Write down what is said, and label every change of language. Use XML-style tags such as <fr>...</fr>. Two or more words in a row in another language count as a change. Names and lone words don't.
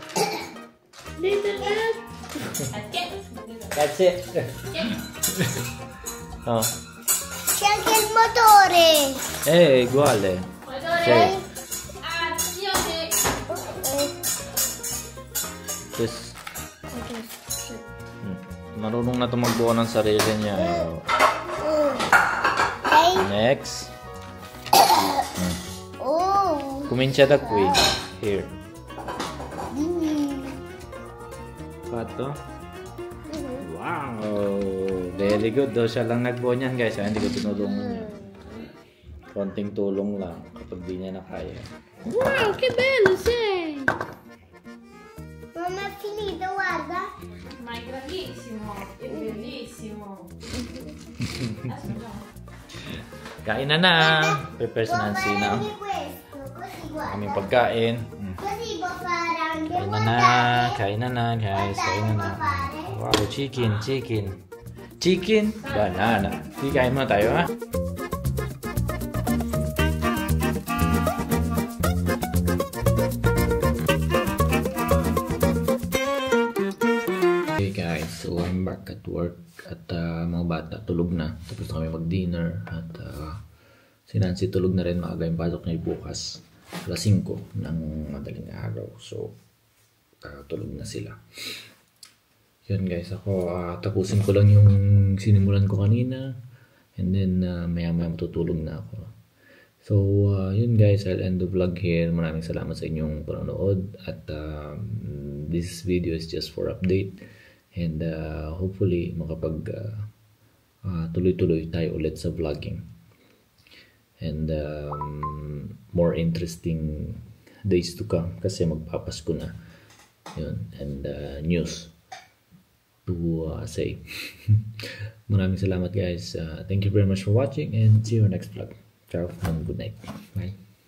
<en>That's it. Oh.</en> <it>C'è anche il motore. Uguale. Motore, azione!</it> <en>Yes.</en> <tl>Marunong na ito magbuo ng sarili niya.</tl> <en>Okay. Next. Oh.</en> <it>Comincia da qui.</it> <en>Here. Pato. Wow. Very good.</en> <tl>Daw siya lang nagbuo niyan guys. Hindi ko tinulungan niya. Konting tulong lang kapag di niya na kaya.</tl> <it>Wow, che bello sei! Non è finito, guarda. Ma è grandissimo, è bellissimo. Adesso no.</it> <tl>Kain na. Prepare si Nancy na.</tl> <it>Anche questo, così guarda.</it> <tl>Aming pagkain.</tl> <it>Così può fare anche</it> <tl>Kain na na guys. Kain na na.</tl> <en>Wow, chicken.</en> <tl>Banana. Sige, kain muna tayo ha.</tl> <en>Hey guys, so I'm back at work</en> <tl>at mga bata tulog na. Tapos na kami mag-dinner at si Nancy tulog na rin. Maaga yung pasok niya bukas. Alas 5 ng madaling araw. So, tulog na sila. Yun guys, ako tapusin ko lang yung sinimulan ko kanina. And then maya-maya matutulog na ako. So, yun guys,</tl> <en>I'll end the vlog here.</en> <tl>Maraming salamat sa inyong panonood.</tl> <en>At this video is just for update. And hopefully,</en> <tl>makapag tuloy-tuloy tayo ulit sa vlogging.</tl> <en>And more interesting days to come.</en> <tl>Kasi magpapasko na. Yun.</tl> <en>And news to say.</en> <tl>Maraming salamat guys.</tl> <en>Thank you very much for watching. And see you next vlog.</en> <it>Ciao</it> <en>and good night. Bye.</en>